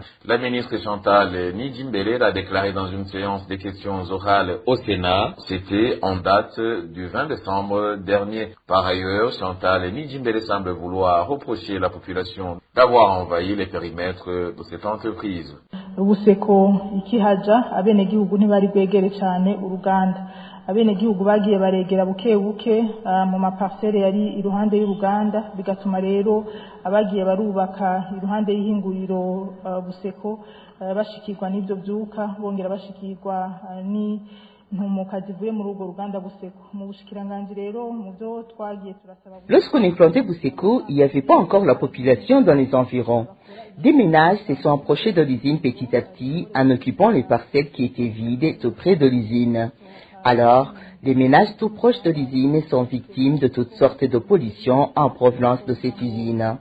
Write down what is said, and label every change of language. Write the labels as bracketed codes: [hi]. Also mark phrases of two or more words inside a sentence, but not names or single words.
[fr] La ministre Chantal Nijimbele l'a déclaré dans une séance des questions orales au Sénat. C'était en date du 20 décembre dernier. Par ailleurs, Chantal Nijimbele semble vouloir reprocher la population d'avoir envahi les périmètres de cette entreprise. [rn] Buseko ikihaja abenegihugu ntibari bwegere cyane uruganda. Abenegihugu bagiye baregera buke buke mu maparcelle yari iruhande y'uruganda, bigatuma rero abagiye barubaka iruhande y'ihinguriro Buseko bashikirwa n'ibyo byuka, bongera bashikirwa ni ntumuka zivuye muri urwo ruganda Buseko. Mu bushikiranganje rero mu byo twagiye turasaba. [fr] Lorsqu'on implantait Buseko, il n'y avait pas encore la population dans les environs. Des ménages se sont approchés de l'usine petit à petit en occupant les parcelles qui étaient vides tout près de l'usine. Alors, les ménages tout proches de l'usine sont victimes de toutes sortes de pollutions en provenance de cette usine.